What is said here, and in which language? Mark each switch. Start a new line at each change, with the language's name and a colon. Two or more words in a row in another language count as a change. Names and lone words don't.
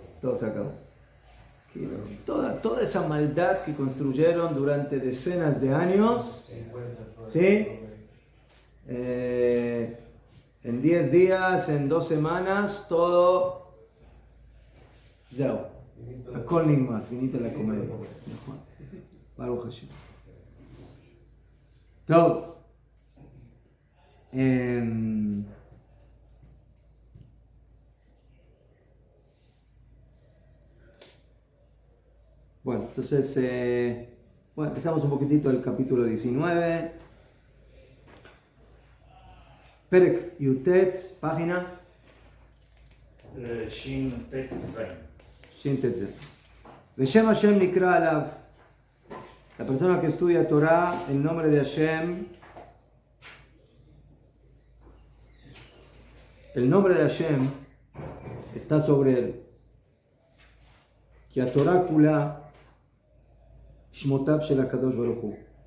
Spanish: todo se acabó. Toda esa maldad que construyeron durante decenas de años, ¿sí? En 10 días, en 2 semanas, todo, ya,
Hebrew: הכל נגמר,
Italian: finita la comedia.
Hebrew: ברוך השם. טוב.
Spanish: Bueno, entonces, empezamos un poquitito el capítulo 19.
Hebrew: פרק י"ט, página שין טית זין. שין טית זין. ושם השם נקרא עליו.
Spanish: La persona que estudia Torah, el nombre de Hashem, el nombre de Hashem está sobre él.
Hebrew: שהתורה כולה שמותיו של הקדוש ברוך הוא.